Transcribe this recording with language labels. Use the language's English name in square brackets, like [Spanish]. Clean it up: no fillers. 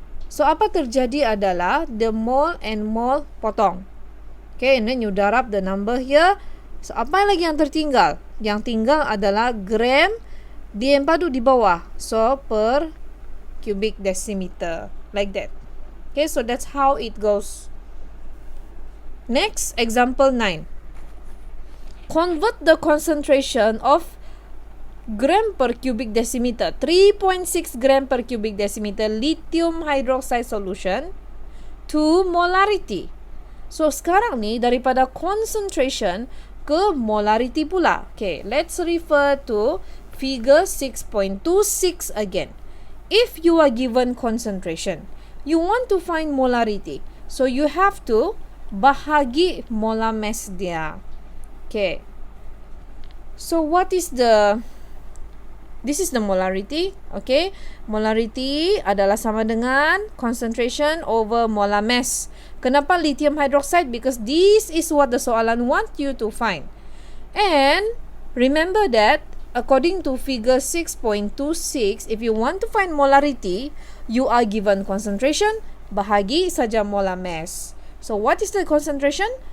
[English] So, [Malay] apa terjadi adalah [English] the mole and mole potong. Okay, and then you darab the number here. [Malay] So, apa lagi yang tertinggal? Yang tinggal adalah gram di padu di bawah. [English] So, per cubic decimeter. Like that. Okay, so that's how it goes. Next, example 9. convert the concentration of gram per cubic decimeter, 3.6 gram per cubic decimeter lithium hydroxide solution to molarity. [Malay] So sekarang ni daripada concentration ke molarity pula. [English] Okay, let's refer to figure 6.26 again. If you are given concentration, you want to find molarity. So you have to bahagi molar mass dia. Okay. So what is this is the molarity, okay? [Malay] Molarity adalah sama dengan concentration over molar mass. Kenapa lithium hydroxide? [English] Because this is what the soalan want you to find. And remember that according to figure 6.26, if you want to find molarity, you are given concentration, [Malay] bahagi saja [English] molar mass. So what is the concentration?